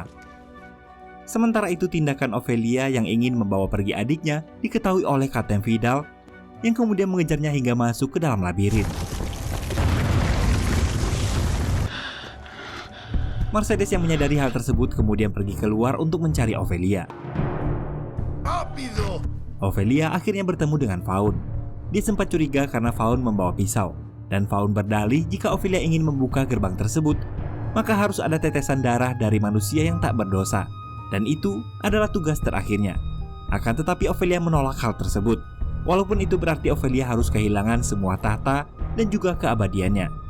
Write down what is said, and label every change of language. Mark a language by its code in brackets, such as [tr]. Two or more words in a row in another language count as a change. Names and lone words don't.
[id] Sementara itu tindakan Ophelia yang ingin membawa pergi adiknya diketahui oleh Kapten Vidal yang kemudian mengejarnya hingga masuk ke dalam labirin. Mercedes yang menyadari hal tersebut kemudian pergi keluar untuk mencari Ophelia. [es] ¡Rápido! [id] Ophelia akhirnya bertemu dengan Faun. Dia sempat curiga karena Faun membawa pisau, dan Faun berdalih jika Ophelia ingin membuka gerbang tersebut, maka harus ada tetesan darah dari manusia yang tak berdosa, dan itu adalah tugas terakhirnya. Akan tetapi Ophelia menolak hal tersebut, walaupun itu berarti Ophelia harus kehilangan semua tahta dan juga keabadiannya.